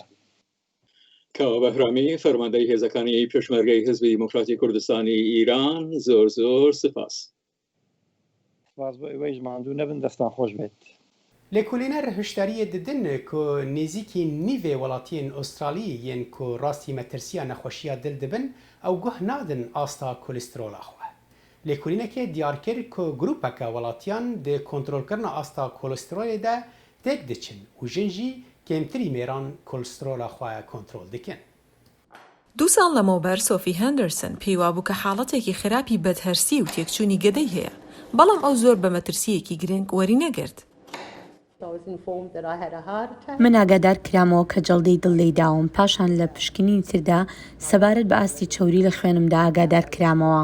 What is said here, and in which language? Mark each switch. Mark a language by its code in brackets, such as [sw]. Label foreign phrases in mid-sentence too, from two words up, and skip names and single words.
[ckb] کاوە بەهرامی فەرماندەی هێزەکانی پێشمەرگەی حزبی دیموکراتی کوردستانی ئیران زۆر زۆر سپاس بۆ ئەوەی ماندوو نەبن دەستان خۆش بێت [ku] لێکولینەر هشداریە ددن کو نێزیکی نیڤێ وڵاتیên ئوسترالی yên ku rastî metirsiya nexweşiya dil dibin ew guh nadin asta kolîsterola xwe. Lêkolînekê diyar kir ku grûpeka welatiyan di kontrolkirina asta kolîsterolê de têk diçin û jin jî kêmtirî mêran kolîsterola xwe kontrol dikin. [ckb] دو ساڵ لەمەوبەر سۆفی هەندەرسن پێیوا بوو کە حاڵەتێکی خراپی بەدهەرسی و تێکچوونی گەدەی هەیە بەڵام ئەو زۆر بە مەترسیەکی گرنگ وەری نەگرت من ئاگادار کرامەوە کە جەڵدەی دڵ لێداوم پاشان لە پشکنی تردا سەبارەت بە ئاستی چەوری لە خوێنمدا ئاگادار کرامەوە